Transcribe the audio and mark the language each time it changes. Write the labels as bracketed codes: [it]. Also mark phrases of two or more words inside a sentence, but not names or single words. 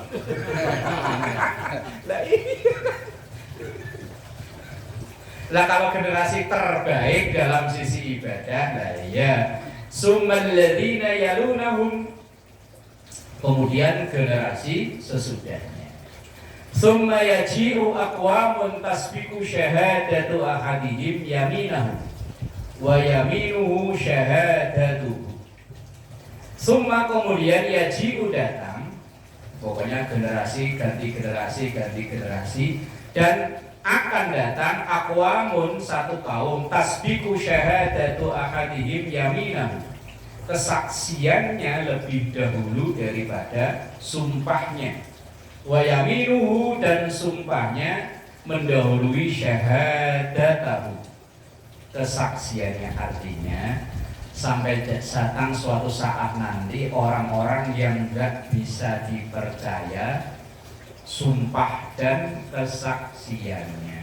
[id] Lah kalau generasi terbaik dalam sisi ibadah, lah ya [ar] ثم الذين يلونهم, [id] kemudian generasi sesudahnya. [ar] ثم يجيء أقوام تسبق شهادة أحدهم يمينه ويمينه شهادته. [id] Summa kemudian yaji'u datang, pokoknya generasi ganti generasi ganti generasi, dan akan datang aqwamun satu kaum [ar] تسبق شهادة أحدهم يمينه, [id] kesaksiannya lebih dahulu daripada sumpahnya, [ar] ويمينه [id] dan sumpahnya mendahului syahadatahu, kesaksiannya. Artinya sampai datang suatu saat nanti orang-orang yang enggak bisa dipercaya sumpah dan kesaksiannya.